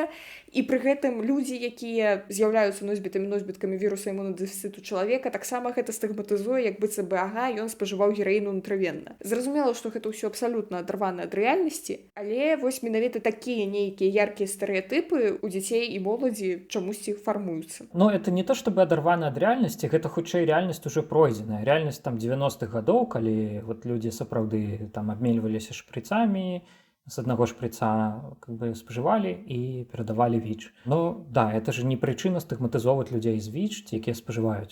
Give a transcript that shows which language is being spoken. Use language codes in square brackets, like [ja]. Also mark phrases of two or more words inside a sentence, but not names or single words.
[be] І пры гэтым людзі, якія з'яўляюцца носьбітамі віруса імунадэфіцыту чалавека, таксама гэта стыгматызуе, як быццам бы, ён спажываў гераіну інтравенна. Зразумела, што гэта ўсё абсалютна адарвана ад рэальнасці, але вось менавіта такія нейкія яркія стэрэатыпы у дзяцей і моладзі чамусьці фармуюцца. [ru] Это не то, чтобы [be] адарвана ад рэальнасці, гэта хутчэй рэальнасць уже пройдзеная. Рэальнасць там 90-х гадоў, калі людзі сапраўды там абмельваліся шпрыцамі, з аднаго шпрыца спажывалі і перадавалі ВІЧ. Да, [ru] это же не [be] прычына стыгматызоўваць людзей з ВІЧ, якія спажываюць.